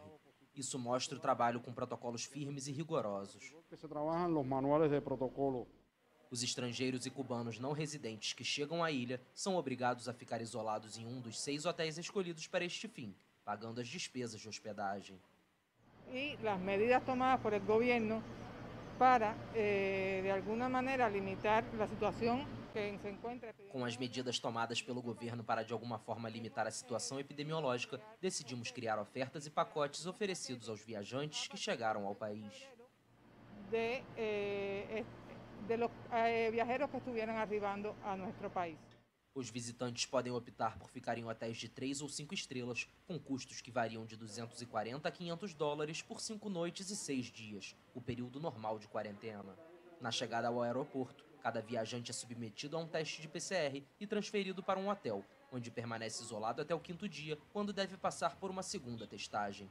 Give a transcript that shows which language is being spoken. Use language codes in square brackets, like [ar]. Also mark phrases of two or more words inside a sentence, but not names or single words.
[pt] Isso mostra o trabalho com protocolos firmes e rigorosos. Os estrangeiros e cubanos não residentes que chegam à ilha são obrigados a ficar isolados em um dos 6 hotéis escolhidos para este fim, pagando as despesas de hospedagem. E as medidas tomadas [es] por el gobierno [pt] para, de alguma maneira, limitar a situação que se encontra. Com as medidas tomadas pelo governo para de alguma forma limitar a situação epidemiológica, decidimos criar ofertas e pacotes oferecidos aos viajantes que chegaram ao país. [es] De los viajeros que estuvieran arribando a nuestro país. [pt] Os visitantes podem optar por ficar em hotéis de 3 ou 5 estrelas, com custos que variam de $240 a $500 por 5 noites e 6 dias, o período normal de quarentena. Na chegada ao aeroporto, cada viajante é submetido a um teste de PCR e transferido para um hotel, onde permanece isolado até o 5º dia, quando deve passar por uma segunda testagem.